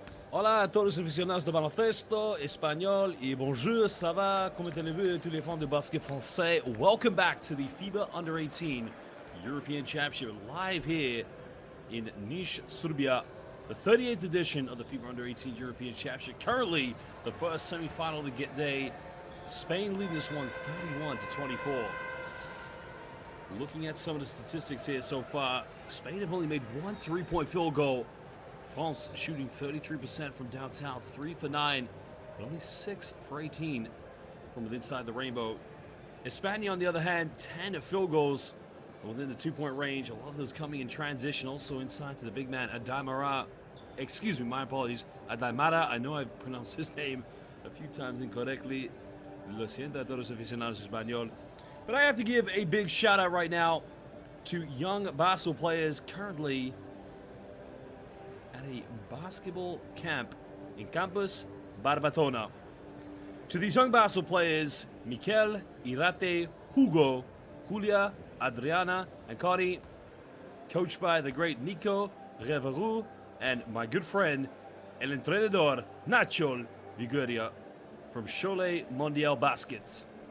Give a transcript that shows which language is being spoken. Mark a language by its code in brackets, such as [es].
[es] Hola a todos los aficionados de baloncesto, español y [fr] bonjour, ça va? Comment allez-vous tous les fans de basket français? [en] Welcome back to the FIBA Under-18 European Championship live here in Niš, Serbia. The 38th edition of the FIBA Under-18 European Championship. Currently, the first semi-final of the day. Spain leading this one 31-24. Looking at some of the statistics here so far, Spain have only made one three-point field goal. France shooting 33% from downtown, 3 for 9, but only 6 for 18 from within inside the rainbow. España, on the other hand, 10 field goals within the 2-point range. A lot of those coming in transition, also inside to the big man, Adaimara. Excuse me, my apologies. Adaimara, I know I've pronounced his name a few times incorrectly. [es] Lo siento a todos los aficionados español. [en] But I have to give a big shout out right now to young basketball players currently at a basketball camp in Campus Barbatona. To these young basketball players, Mikel, Irate, Hugo, Julia, Adriana, and Connie, coached by the great Nico Reveru and my good friend, el entrenador Nacho Vigueria from Cholet Mondial Basket.